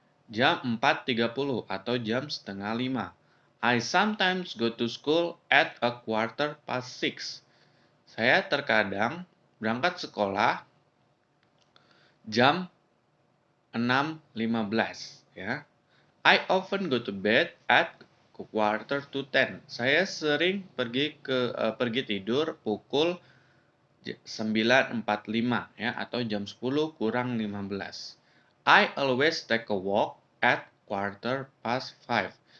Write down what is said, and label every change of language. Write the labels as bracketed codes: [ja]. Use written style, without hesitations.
[id] Jam 4.30 atau jam setengah 5. [en] I sometimes go to school at a quarter past 6. [id] Saya terkadang berangkat sekolah jam 6.15 ya. [en] I often go to bed at quarter to 10. [id] Saya sering pergi tidur pukul 9.45 ya atau jam 10 kurang 15. [en] I always take a walk at quarter past 5.